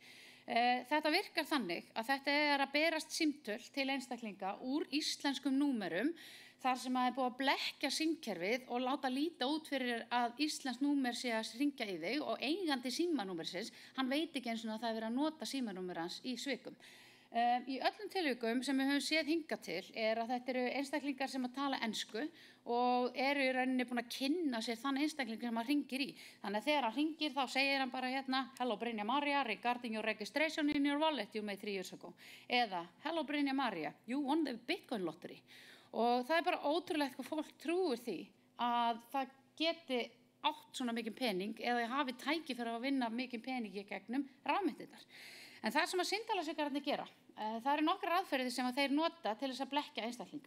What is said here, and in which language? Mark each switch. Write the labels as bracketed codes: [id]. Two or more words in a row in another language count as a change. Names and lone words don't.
[is] Þetta virkar þannig að þetta er að berast símtöl til einstaklinga úr íslenskum númerum þar sem að er búið að blekkja símkerfið og láta líta út fyrir að íslensk númer sé að hringja í þig og eigandi símanúmersins, hann veit ekki eins og að það er verið að nota símanúmer hans í svikum. Í öllum tilvikum sem við höfum séð hingað til er að þetta eru einstaklingar sem að tala ensku og eru í rauninni búin að kynna sér þann einstakling sem hann hringir í. Þannig að þegar hann hringir þá segir hann bara hérna [en] Hello Brynja Maria, regarding your registration in your wallet you made 3 years ago. Eða Hello Brynja Maria, you won the Bitcoin lottery. [is] Og það er bara ótrúlegt hvað fólk trúir því að það geti átt svona mikið pening eða hafi tækifæri að vinna mikið pening í gegnum rafmyntirnar. En það sem að símtalasvikararnir gera, það eru nokkrar aðferðir sem að þeir nota til þess að blekkja einstaklinga.